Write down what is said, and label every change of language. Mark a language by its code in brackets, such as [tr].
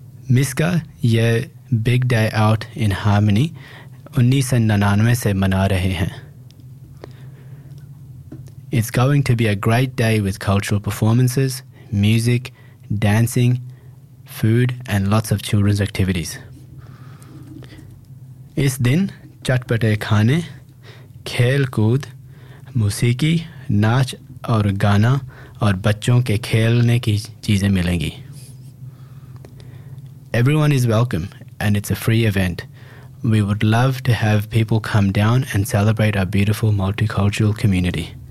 [hi] MISCA ये Big Day Out in Harmony 1999 से मना रहे हैं. [en] It's going to be a great day with cultural performances, music, dancing, food and lots of children's activities. [hi] इस दिन चटपटे खाने, खेल कूद, मूसीकी, नाच और गाना और बच्चों के खेलने की चीज़ें मिलेंगी. [en] Everyone is welcome and it's a free event. We would love to have people come down and celebrate our beautiful multicultural community.